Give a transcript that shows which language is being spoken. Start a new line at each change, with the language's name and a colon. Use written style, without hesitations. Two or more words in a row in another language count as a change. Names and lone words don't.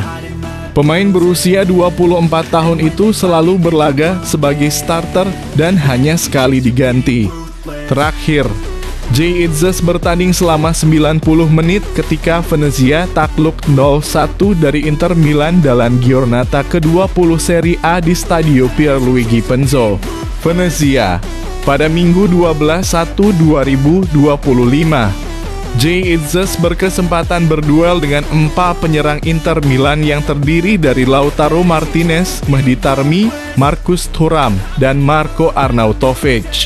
Indonesian: Pemain berusia 24 tahun itu selalu berlaga sebagai starter dan hanya sekali diganti. Terakhir, Jay Itzes bertanding selama 90 menit ketika Venezia takluk 0-1 dari Inter Milan dalam giornata ke-20 Serie A di Stadio Pierluigi Penzo, Venezia, pada Minggu 12/1/2025. Jay Itzes berkesempatan berduel dengan 4 penyerang Inter Milan yang terdiri dari Lautaro Martinez, Mehdi Tarmi, Marcus Thuram, dan Marko Arnautovic.